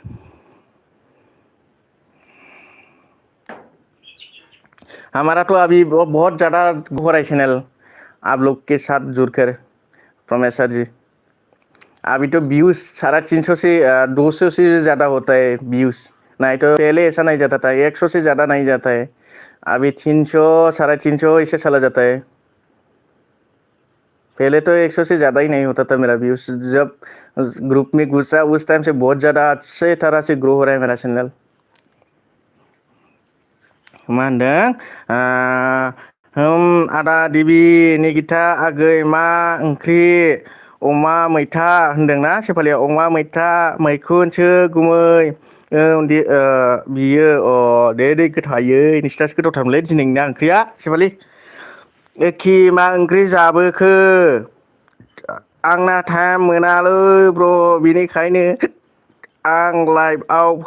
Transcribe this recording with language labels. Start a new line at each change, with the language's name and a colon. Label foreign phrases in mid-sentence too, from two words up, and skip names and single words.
Hindi: हमारा तो अभी बहुत ज़्यादा हो रहा है चैनल आप लोग के साथ जुड़कर प्रमेश सर जी अभी तो व्यूज 350 से 200 से ज़्यादा होता है व्यूज नहीं तो पहले ऐसा नहीं जाता था 100 से ज़्यादा नहीं जाता है अभी 300 350 ऐसे चला जाता है पहले तो 100 से ज़्यादा ही नहीं होता था मेरा व्यूज जब ग्रुप में घुसा उस टाइम से बहुत ज़्यादा अच्छे तरह से ग्रो हो रहा है मेरा चैनल
Bodo: मा होनदों आदा दिबि निगिता आगै मा ओंख्रि अमा मैथा होनदोंना शेफालिया अमा मैथा मैखुनसो गुमै बियो दे गोथावयै नोंसिनासो गोथावथारमोनलै दिनैना ओंख्रिया शेफालि एखि मा ओंख्रि जाबोखो आंना टाइम मोनालै ब्र बेनिखायनो आं लाइभआव